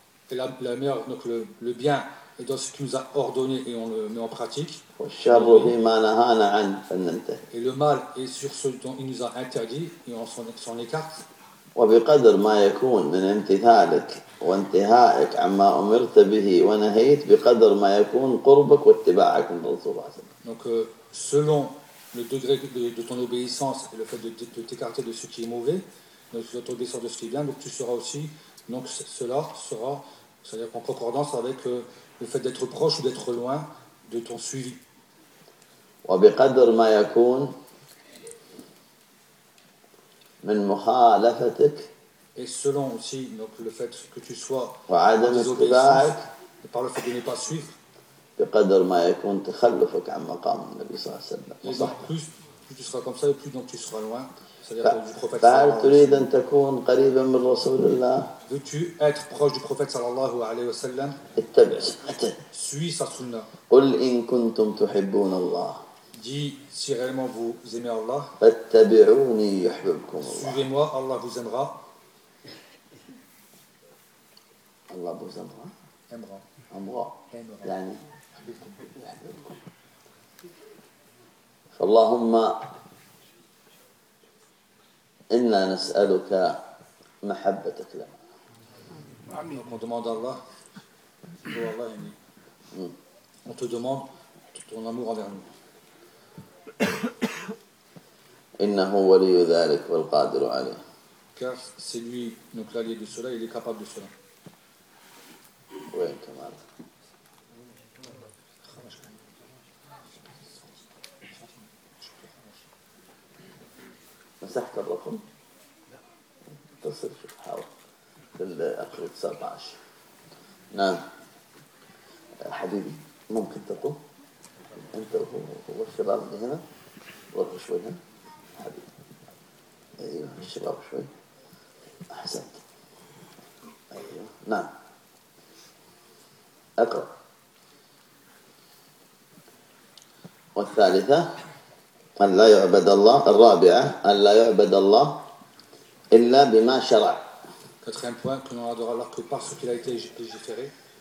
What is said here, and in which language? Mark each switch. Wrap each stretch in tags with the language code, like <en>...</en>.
<fr>Et la meilleure, donc le bien est dans ce qu'il nous a ordonné et on le met en pratique. Et le mal est sur ce dont il nous a interdit et on s'en écarte.</fr> <ar>وبقدر ما يكون من امتثالك وانتهائك عما أمرت به ونهيت بقدر ما يكون قربك واتباعك من رسول الله.</ar> <fr>Selon le degré de ton obéissance et le fait de t'écarter de ce qui est mauvais, de ton obéissance de ce qui est bien, donc tu seras aussi, donc cela sera, c'est-à-dire en concordance avec le fait d'être proche ou d'être loin de ton suivi.</fr> <ar>وبقدر ما يكون من مخالفتك</ar> <fr>et selon aussi donc le fait que tu sois</fr> <ar>وعدم اتباعك</ar> <fr>et par le fait de ne pas suivre</fr> <ar>بقدر ما يكون تخلفك عن مقام النبي صلى الله عليه وسلم.</ar> <fr>Plus tu seras comme ça, plus donc tu seras loin.</fr> <ar>فهل تريد أن تكون قريبا من رسول الله؟</ar> <fr>Veux-tu être proche du prophète</fr> <ar>sallallahu alayhi wa sallam؟ اتبع</ar> <fr>suis sa sunna.</fr> <ar>قل إن كنتم تحبون الله.</ar> <fr>Dis si réellement vous aimez Allah.</fr> <ar>فاتبعوني يحببكم الله.</ar> <fr>Suivez-moi, Allah vous aimera. Allah vous aimera. Aimera.</fr> <ar>يعني فاللهم إنا نسألك محبتك لنا.</ar> <fr>On demande à Allah. Oh Allah, yani. On te demande ton amour envers nous.</fr> <ar>إنه ولي ذلك والقادر عليه.</ar> <fr>Car c'est lui donc l'allié de cela, il est capable de cela.</fr> <ar>وين كمان؟ مسحت الرقم؟ لا. اتصل في الحاوي في الأخر 19. نعم. حبيبي ممكن تقوم؟ أنت هو الشباب هنا؟ والله شوي هنا؟ حبيبي. ايوه الشباب شوي احسنت. ايوه نعم اقرا. والثالثه ان لا يعبد الله. الرابعه ان لا يعبد الله الا بما شرع.</ar> <fr>Quatrième point, que l'on adore alors que par ce qu'il a été légiféré.</fr>